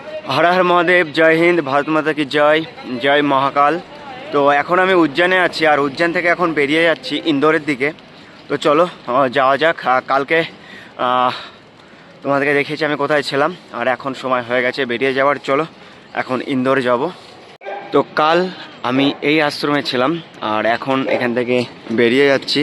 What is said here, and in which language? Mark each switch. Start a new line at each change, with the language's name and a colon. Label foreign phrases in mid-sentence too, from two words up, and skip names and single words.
Hindi: हर हर महादेव, जय हिंद, भारत माता की जय, जय महाकाल।
Bangla: তো এখন আমি উজ্জয়নে আছি আর উজ্জয়ন থেকে এখন বেরিয়ে যাচ্ছি ইন্দোরের দিকে। তো চলো যাওয়া যাক। কালকে তোমাদেরকে দেখিয়েছি আমি কোথায় ছিলাম, আর এখন সময় হয়ে গেছে বেরিয়ে যাওয়ার। চলো এখন ইন্দোর যাব। তো কাল আমি এই আশ্রমে ছিলাম আর এখন এখান থেকে বেরিয়ে যাচ্ছি।